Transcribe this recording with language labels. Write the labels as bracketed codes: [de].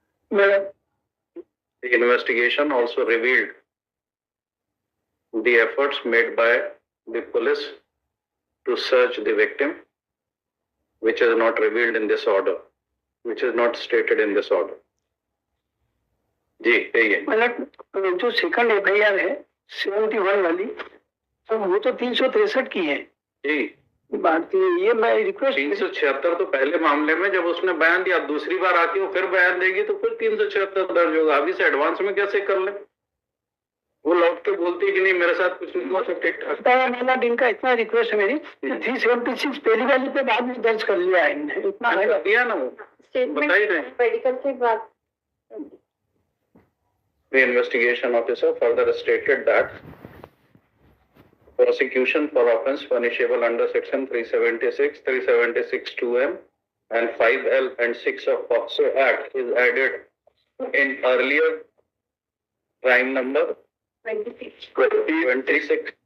[en] The investigation also revealed the efforts made by the police to search the victim, which is not revealed in this order, which is not stated in this order. [hi] जी कहिए। मतलब जो second FIR है 71 वाली, तो वो तो 363 की है जी। बात ये मैं रिक्वेस्ट 376 तो पहले मामले में जब उसने बयान दिया, दूसरी बार आके वो फिर बयान देगी तो फिर 376 दर्ज होगा। अभी से एडवांस में कैसे कर ले? वो लौट के बोलती है कि नहीं मेरे साथ कुछ नहीं हुआ, सब ठीक ठाक। मेरा दिन का इतना रिक्वेस्ट है मेरी, 376 पहली वाली पे बाद में दर्ज कर लिया है, इतना है दिया ना वो बता ही रहे। मेडिकल के बाद [en] The investigation officer further stated that prosecution for offence punishable under section 376, 376(2)(m) and 5L and 6 of POCSO Act is added in earlier crime number 26